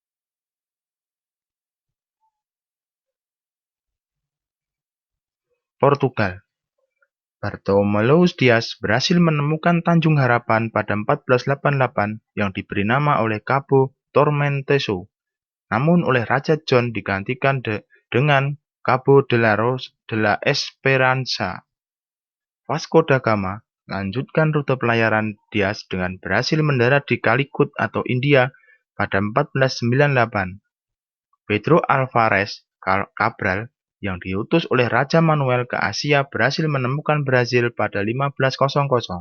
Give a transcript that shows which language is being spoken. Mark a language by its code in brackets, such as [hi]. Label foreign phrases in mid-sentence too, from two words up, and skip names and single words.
[id] Portugal. Bartolomeu Dias berhasil menemukan Tanjung Harapan pada 1488 yang diberi nama oleh Cabo Tormenteso, namun oleh Raja John digantikan dengan Cabo de la Esperanza. Vasco da Gama lanjutkan rute pelayaran Dias dengan berhasil mendarat di Calicut atau India pada 1498. Pedro Alvarez Cabral yang diutus oleh Raja Manuel ke Asia berhasil menemukan Brazil pada 1500.